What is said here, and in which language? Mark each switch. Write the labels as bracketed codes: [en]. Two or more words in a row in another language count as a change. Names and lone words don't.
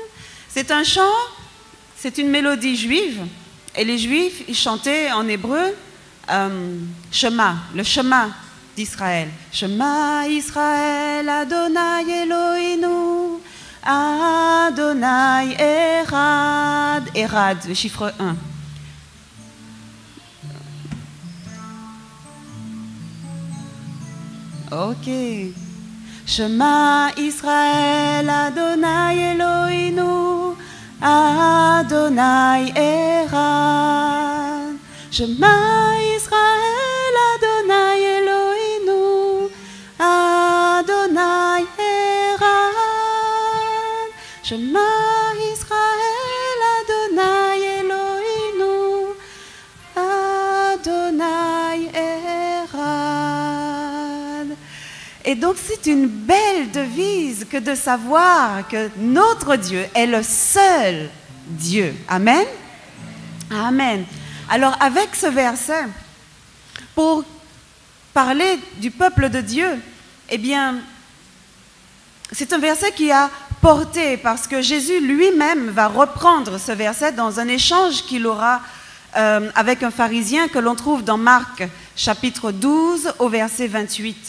[fr] C'est un chant, c'est une mélodie juive, et les Juifs, ils chantaient en hébreu Shema, le Shema d'Israël. [he] שמע ישראל, אדני אלהינו, אדני אחד. Erad, [fr] le chiffre 1. Ok. [he] שמע ישראל, אדני אלהינו, אדני אחד. שמע ישראל, אדני אלהינו, אדני אחד. שמע ישראל, אדני אלהינו, אדני אחד. [fr] Et donc c'est une belle devise que de savoir que notre Dieu est le seul Dieu. [he] אמן. אמן. [fr] Alors avec ce verset, pour parler du peuple de Dieu, eh bien, c'est un verset qui a porté, parce que Jésus lui-même va reprendre ce verset dans un échange qu'il aura avec un pharisien que l'on trouve dans Marc chapitre 12 au verset 28.